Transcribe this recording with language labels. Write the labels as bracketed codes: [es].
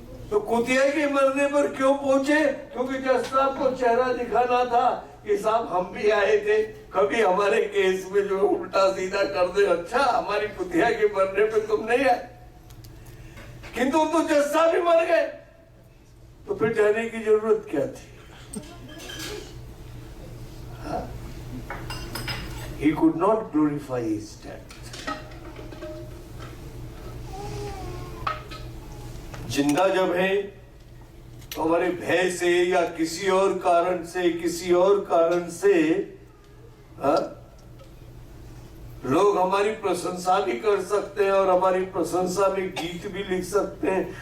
[hi] तो कुतिया के मरने पर क्यों पहुंचे? क्योंकि जज साहब को चेहरा दिखाना था कि साहब हम भी आए थे, कभी हमारे केस में जो उल्टा सीधा कर दे। अच्छा, हमारी कुतिया के मरने पे तुम नहीं आए, किंतु तो जज साहब ही मर गए, तो फिर जाने की जरूरत क्या थी? [en] He could not glorify his death. [hi] जिंदा जब है तो हमारे भय से या किसी और कारण से लोग हमारी प्रशंसा भी कर सकते हैं और हमारी प्रशंसा में गीत भी लिख सकते हैं।